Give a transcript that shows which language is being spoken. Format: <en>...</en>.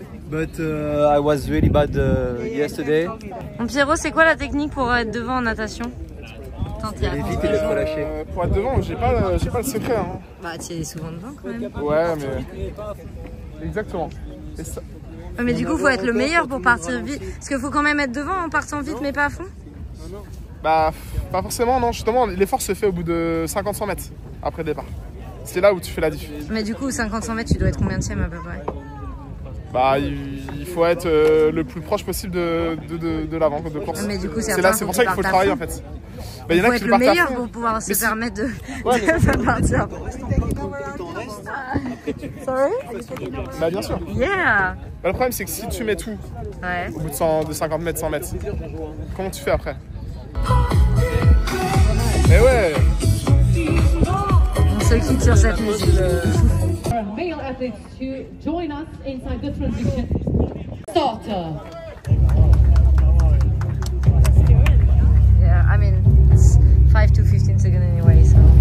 <en>But I was really bad yesterday.</en> <fr>Mon Pierrot, c'est quoi la technique pour être devant en natation? Aller vite et d'être relâché. Pour être devant, j'ai pas le secret. Hein. Bah, tu es souvent devant quand même. Ouais, mais... Exactement. Et ça... Ouais, mais du coup, faut être le meilleur pour partir vite. Parce qu'il faut quand même être devant en partant vite, mais pas à fond. Bah, pas forcément, non. Justement, l'effort se fait au bout de 50-100 mètres après le départ. C'est là où tu fais la diff. Mais du coup, 50-100 mètres, tu dois être combien de à peu près? Bah, il faut être le plus proche possible de l'avant de course. Mais du coup, c'est pour ça qu'il faut travailler en fait. Bah, il faut être le meilleur pour pouvoir se permettre de partir.</fr> <en>Sorry?</en> <fr>Bah, bien sûr.</fr> <en>Yeah!</en> <fr>Bah, le problème, c'est que si tu mets tout au bout de 50 mètres, 100 mètres, comment tu fais après? Mais ouais! On se quitte sur cette musique.</fr> <en>Male athletes to join us inside the transition starter. Yeah, I mean, it's 5 to 15 seconds anyway, so.</en>